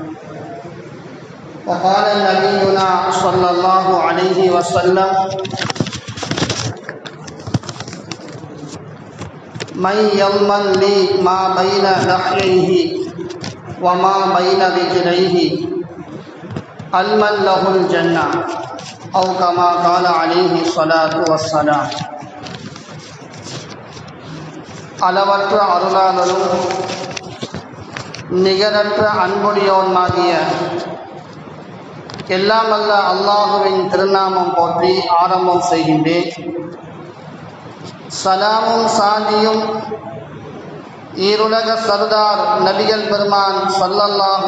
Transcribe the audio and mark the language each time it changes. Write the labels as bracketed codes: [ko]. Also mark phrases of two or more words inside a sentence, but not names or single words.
[ar] وقال نبينا صلى الله عليه وسلم: من يضمن لي ما بين لحييه وما بين رجليه أضمن له الجنة، أو كما قال عليه الصلاة والسلام. [ta] அளவற்ற அருளாளரும் நிகரற்ற அன்புடையோனாகிய எல்லாம் அல்ல அல்லாஹுவின் திருநாமம் போற்றி ஆரம்பம் செய்கின்றேன். சலாமும் சாந்தியும் ஈருலக சர்தார் நபிகள் பெருமான் ஸல்லல்லாஹு